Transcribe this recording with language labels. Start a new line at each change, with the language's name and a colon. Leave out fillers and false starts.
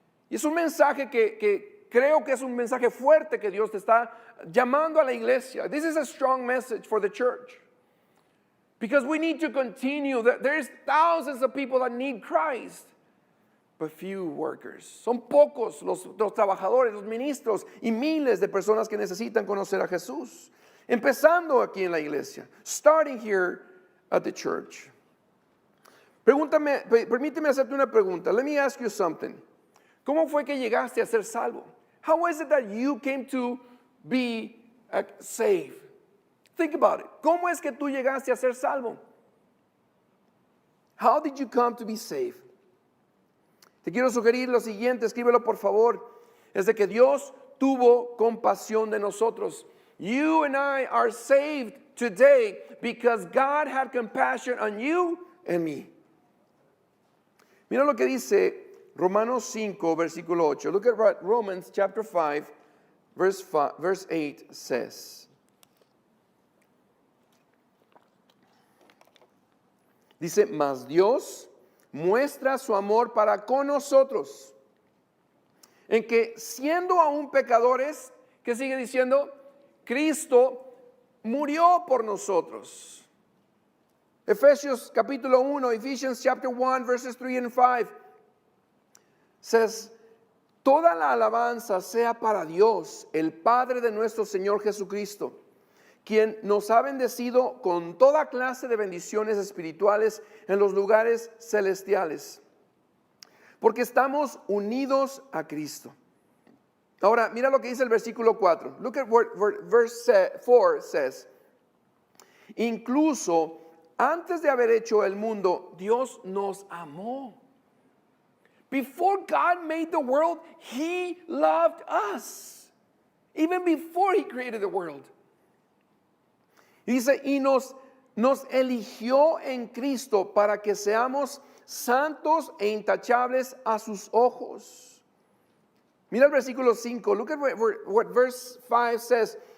Spanish: Y es un mensaje que creo que es un mensaje fuerte que Dios te está llamando a la iglesia.
English: This is a strong message for the church. Because we need to continue. There's thousands of people that need Christ, but few workers.
Spanish: Son pocos los trabajadores, los ministros y miles de personas que necesitan conocer a Jesús. Empezando aquí en la iglesia.
English: Starting here at the church.
Spanish: Permíteme hacerte una pregunta.
English: Let me ask you something.
Spanish: ¿Cómo fue que llegaste a ser salvo?
English: How is it that you came to be saved? Think about it.
Spanish: ¿Cómo es que tú llegaste a ser salvo?
English: How did you come to be saved?
Spanish: Te quiero sugerir lo siguiente, escríbelo por favor. Es de que Dios tuvo compasión de nosotros.
English: You and I are saved today because God had compassion on you and me.
Spanish: Mira lo que dice Romanos 5, versículo 8.
English: Look at what Romans chapter 5, verse 8 says.
Spanish: Dice, mas Dios muestra su amor para con nosotros, en que siendo aún pecadores, ¿qué sigue diciendo? Cristo murió por nosotros. Efesios capítulo 1,
English: Ephesians chapter 1, verses 3 and 5 says,
Spanish: toda la alabanza sea para Dios, el Padre de nuestro Señor Jesucristo, quien nos ha bendecido con toda clase de bendiciones espirituales en los lugares celestiales, porque estamos unidos a Cristo. Ahora, mira lo que dice el versículo 4.
English: Look at what verse 4 says.
Spanish: Incluso antes de haber hecho el mundo, Dios nos amó.
English: Before God made the world, He loved us. Even before He created the world.
Spanish: Dice, y nos eligió en Cristo para que seamos santos e intachables a sus ojos. Mira el versículo 5.
English: Look at what verse 5 says.